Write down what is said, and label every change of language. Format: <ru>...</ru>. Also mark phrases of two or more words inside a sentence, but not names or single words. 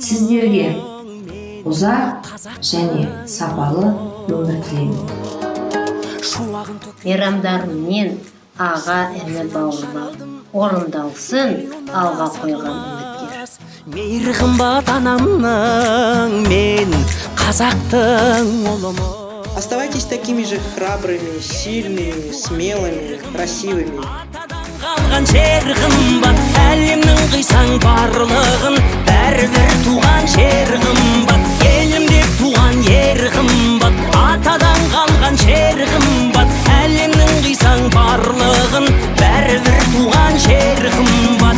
<kk>Сіздерге ұзақ және сапалы өмір тілеймін. Мейрамдарымен аға іні бауырлар орындалсын алға қойған үміттер. Мейір қымбат анамның, мен қазақтың ұлымын.</kk> <ru>Оставайтесь такими же храбрыми, сильными, смелыми, красивыми.</ru> <kk>Қалған жер қымбат, әлемнің қисаң барлығын, бәрібір туған жер қымбат, елім деп туған ер қымбат, атадан қалған жер қымбат, әлемнің қисаң барлығын, бәрібір туған жер қымбат.</kk>